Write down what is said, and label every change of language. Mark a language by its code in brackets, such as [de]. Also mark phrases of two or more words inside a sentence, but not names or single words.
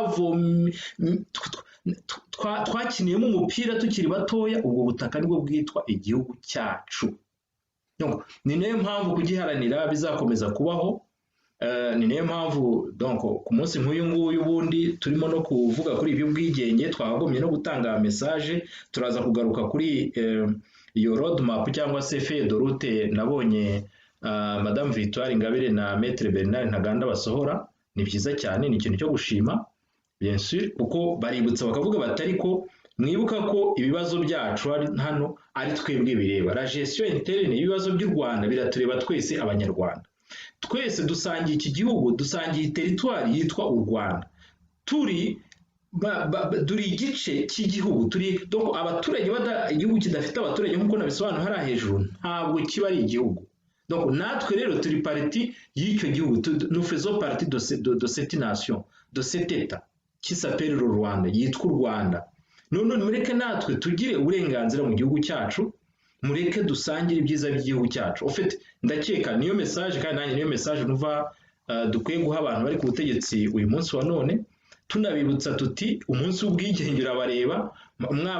[rw] twakiniyemo umupira tukiri batoya ubwo butaka nibwo bwitwa igihugu cyacu ni nayo mpamvu kugiharanira bizakomeza kubaho ni nayo mpamvu donc ku munsi nk'uyu nguyu ubundi turimo no kuvuga kuri ibyo bwigenge twagomye no gutanga message turaza kugaruka kuri iyo roadmap cyangwa se [fr] feuille de route [rw] nabonye Madame Victoire Ingabire na Maître Bernard Ntaganda basohora ni byiza cyane ni ikintu cyo gushima [fr] bien sûr [rw] kuko baributsa bakavuga batari ko mwibuka ko ibibazo byacu hano ari twebwe bireba [fr] la gestion interne [rw] ibibazo by'u Rwanda biratureba twese abanyarwanda twese dusangiye iki gihugu dusangiye territoire yitwa u Rwanda turi igice cy'igihugu turi donc abaturage igihugu kidafite abaturage nk'uko nabisobanura hariya hejuru ntabwo kiba ari igihugu donc natwe rero turi parti y'icyo gihugu [fr] nous faisons partie de cette nation de cet état qui s'appelle le Rwanda [rw] yitwa u Rwanda none mureke natwe tugire uburenganzira mu gihugu cyacu mureke dusangire ibyiza by'igihugu cyacu ufite ndakeka niyo message kandi nanjye niyo message nuva dukwiye guha abantu bari ku butegetsi uyu munsi wa none tunabibutsa tuti umunsi w'ubwigenge urabareba mwaba